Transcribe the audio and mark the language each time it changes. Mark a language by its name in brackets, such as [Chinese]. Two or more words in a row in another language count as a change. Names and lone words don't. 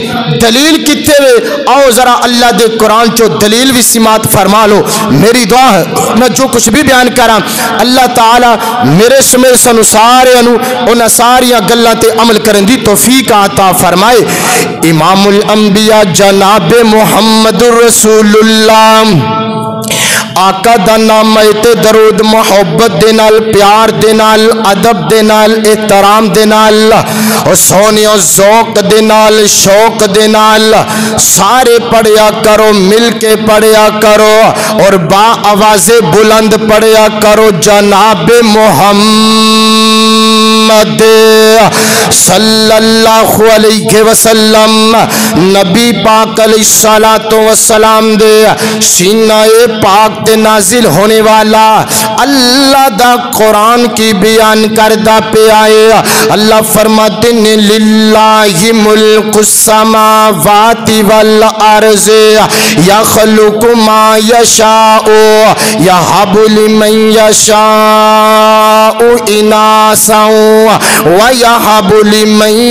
[Punjabi] دلیل کتے وے؟ آؤ ذرا اللہ دے قرآن چو دلیل بھی سمات فرما لو۔ میری دعا ہے میں جو کچھ بھی بیان کراں اللہ تعالی میرے سمیت سنو سارے انو انہاں ساریاں گلاں تے عمل کرن دی توفیق عطا فرمائے۔ امام الانبیاء جناب محمد رسول اللہ آقا دا ناں ہے تے درود محبت دے نال، پیار دے نال، ادب دے نال، احترام دے نال، اور سوہنیو ذوق دے نال، شوق دے نال سارے پڑھیا کرو، مل کے پڑھیا کرو اور باآواز بلند پڑھیا کرو. جناب محمد [Arabic] صلى الله عليه وسلم [Punjabi] نبی پاک [Arabic] عليه الصلاة والسلام [Punjabi] دے سینۂ پاک تے نازل ہون والا اللہ دا قرآن کی بیان کردا پیا اے. اللہ فرماتے نے [Arabic] لله ملك السماوات والأرض يخلق ما يشاء يهب لمن يشاء إناثا ويهب لمن